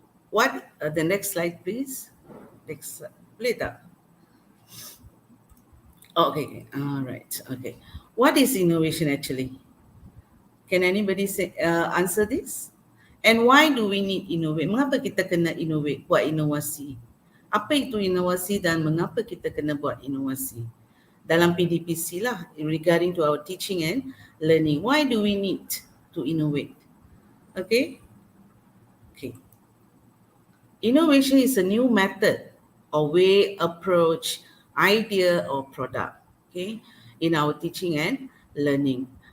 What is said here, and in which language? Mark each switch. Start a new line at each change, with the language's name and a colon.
English: The next slide, please. Next, Pelita. Oh, okay. All right. Okay. What is innovation actually? Can anybody say answer this? And why do we need innovate?
Malay: Mengapa kita kena innovate, buat inovasi? Apa itu inovasi dan mengapa kita kena buat inovasi? Dalam PDPC lah,
English: regarding to our teaching and learning. Why do we need to innovate? Okay? Okay. Innovation is a new method or way, approach, idea or product, okay, in our teaching and learning.